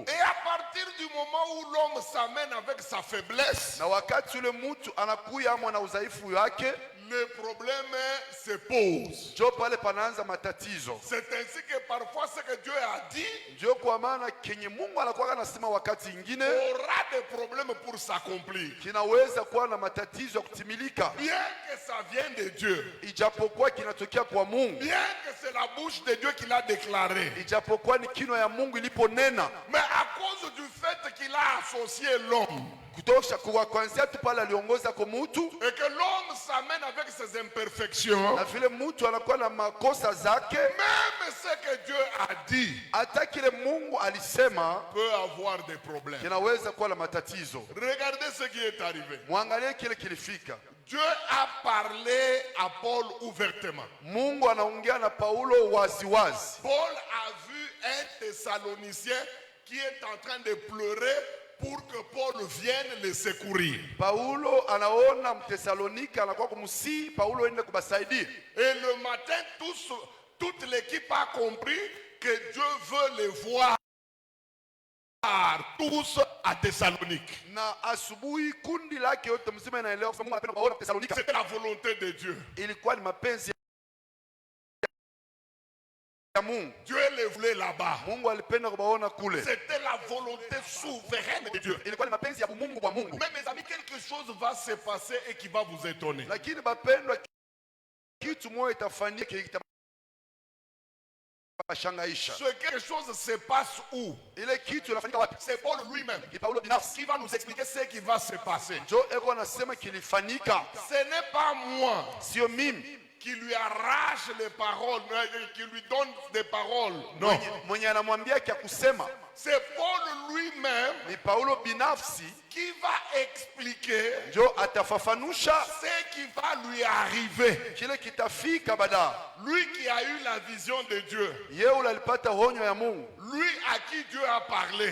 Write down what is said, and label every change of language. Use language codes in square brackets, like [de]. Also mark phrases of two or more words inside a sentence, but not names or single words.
[fr] Et à partir du moment où l'homme s'amène avec sa faiblesse, [sw] Na wakati ule mutu anakuya amwa na udhaifu yake, [fr] le problème se pose. [sw] njo pale panaanza matatizo. [fr] C'est ainsi que parfois ce que Dieu a dit [sw] Ndio kwa maana kenye Mungu anakuwa anasema wakati ingine [fr] aura des problèmes pour s'accomplir. [sw] kinaweza kuwa na matatizo ya kutimilika, [fr] Bien que ça vienne de Dieu, [sw] ijapokuwa kinatokea kwa Mungu, [fr] bien que c'est la bouche de Dieu qui l'a déclaré, [sw] ijapokuwa ni kinywa ya Mungu iliponena. [fr] mais à cause du fait qu'il a associé l'homme [sw] Kutosha kwa kwanzia tu pale aliongoza kwa mutu, [fr] et que l'homme s'amène avec ses imperfections, [sw] na vile mutu anakuwa na makosa zake, [fr] même ce que Dieu a dit [sw] hata kile Mungu alisema [fr] peut avoir des problèmes. [sw] kinaweza kuwa na matatizo. [fr] Regardez ce qui est arrivé. [sw] Mwangalie kile kilifika. [fr] Dieu a parlé à Paul ouvertement. [sw] Mungu anaongea na Paulo waziwazi. [fr] Paul a vu un Thessalonicien qui est en train de pleurer pour que Paul vienne le secourir. [sw] Paulo anaona Mthesalonika anakuwa kumsii Paulo ende kubasaidia. [fr] Et le matin, toute l'équipe a compris que Dieu veut les voir tous à Thessalonique. [sw] Na asubuhi kundi lake yote mzima inaelewa kwa Mungu anapenda kuwaona Thessalonika. [fr] C'était la volonté de Dieu. [sw] Ilikuwa ni mapenzi ya Mungu. [fr] Dieu les voulait là-bas. [sw] Mungu alipenda kuwaona kule. [fr] C'était la volonté souveraine de Dieu. [sw] Ilikuwa ni mapenzi ya Mungu kwa Mungu. [fr] Mais mes amis, quelque chose va se passer et qui va vous étonner. [sw] Lakini bapendwa, kitu moja itafanyika bashangaisha. [fr] Ce quelque chose se passe où? [sw] Ile kitu inafanyika wapi? [fr] C'est Paul lui-même [sw] Ni Paulo binafsi. [fr] qui va nous expliquer ce qui va se passer. [sw] Jo eko anasema kilifanyika, [fr] Ce n'est pas moi [sw] sio mimi [fr] qui lui arrache les paroles, qui lui donne des paroles. Non. [sw] mwenye anamwambia kia kusema. [fr] C'est Paul lui-même [sw] Ni Paulo binafsi [fr] qui va expliquer [sw] jo atafafanusha [fr] ce qui va lui arriver. [sw] kile kitafika baadaye. [fr] Lui qui a eu la vision de Dieu. [sw] Yeye ule alipata honyo ya Mungu, [fr] Lui à qui Dieu a parlé.